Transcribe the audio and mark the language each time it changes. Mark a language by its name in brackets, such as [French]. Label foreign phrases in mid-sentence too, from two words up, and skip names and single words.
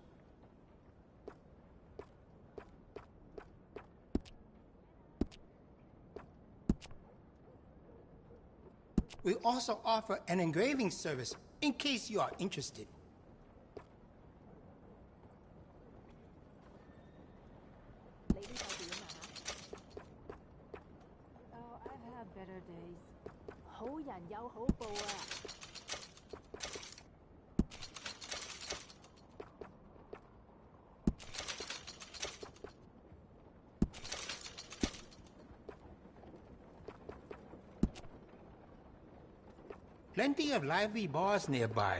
[English] We also offer an engraving service in case you are interested. Oh, I've had better days. [Cantonese] 好人有好報啊！ [English] Plenty of lively bars nearby.